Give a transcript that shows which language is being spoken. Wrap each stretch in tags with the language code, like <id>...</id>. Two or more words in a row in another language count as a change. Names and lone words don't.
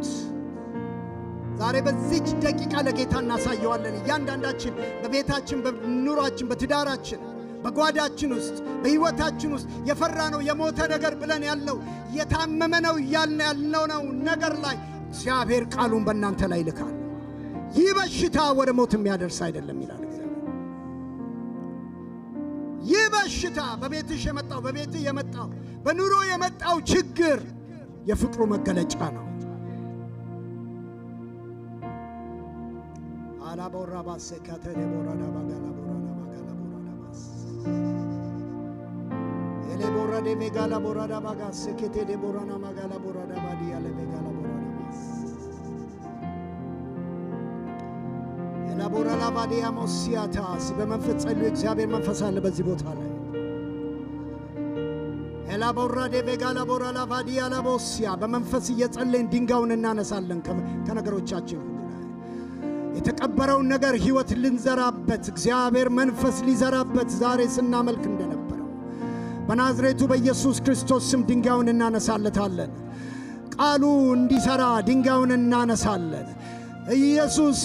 <am>ዛሬ በዚች ደቂቃ ለጌታ እናሳየዋለን። እያንዳንዳችን በቤታችን፣ በኑሯችን፣ በትዳራችን፣ በጓዳችን ውስጥ፣ በሕይወታችን ውስጥ የፈራነው የሞተ ነገር ብለን ያለው የታመመ ነው ያልነው ነገር ላይ እግዚአብሔር ቃሉን በእናንተ ላይ ልካል። ይህ በሽታ ወደ ሞት የሚያደርስ አይደለም ይላል እግዚአብሔር። ይህ በሽታ በቤትሽ የመጣው፣ በቤትህ የመጣው፣ በኑሮ የመጣው ችግር የፍቅሩ መገለጫ ነው። Alabora basekate de borada bagala borada bagala borada bas. Ele borada de megala borada bagasekete de borana magala borada badia le megala borada bas. Ela borala badia mosiata በመንፈስ ጸልዩ እግዚአብሔር መንፈስ አለ በዚህ ቦታ ላይ Ela borada de megala borala badia la bosia በመንፈስ እየጸለይን ድንጋዩን እናነሳለን ከነገሮቻችን የተቀበረውን ነገር ህይወት ልንዘራበት እግዚአብሔር መንፈስ ሊዘራበት ዛሬ ስናመልክ እንደነበረው በናዝሬቱ በኢየሱስ ክርስቶስ ስም ድንጋዩን እናነሳለታለን ቃሉ እንዲሰራ ድንጋዩን እናነሳለን ኢየሱስ</am>